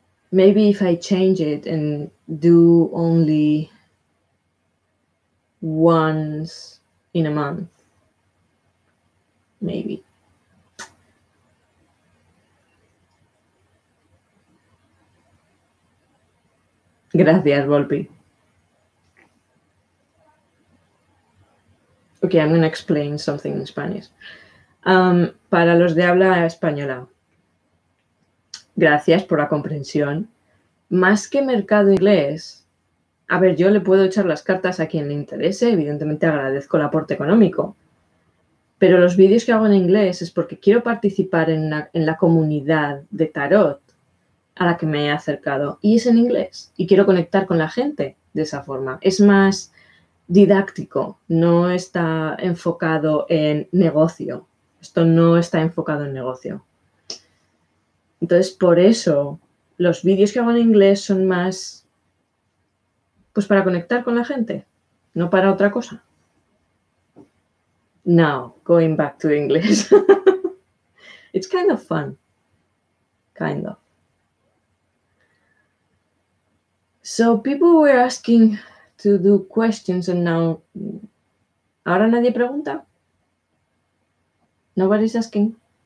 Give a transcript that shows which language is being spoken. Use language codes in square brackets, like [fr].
[en] Maybe if I change it and do only once in a month, maybe. [es] Gracias, Volpi. [en] Okay, I'm going to explain something in Spanish. [es] Para los de habla española, gracias por la comprensión. Más que mercado inglés, a ver, yo le puedo echar las cartas a quien le interese, evidentemente agradezco el aporte económico, pero los vídeos que hago en inglés es porque quiero participar en la comunidad de tarot a la que me he acercado, y es en inglés, y quiero conectar con la gente de esa forma. Es más didáctico, no está enfocado en negocio. Esto no está enfocado en negocio. Entonces, por eso, los vídeos que hago en inglés son más, pues para conectar con la gente, no para otra cosa. [en] Now, going back to English. It's kind of fun. Kind of. So people were asking to do questions and now... [es] ¿Ahora nadie pregunta? [en] Nobody's asking.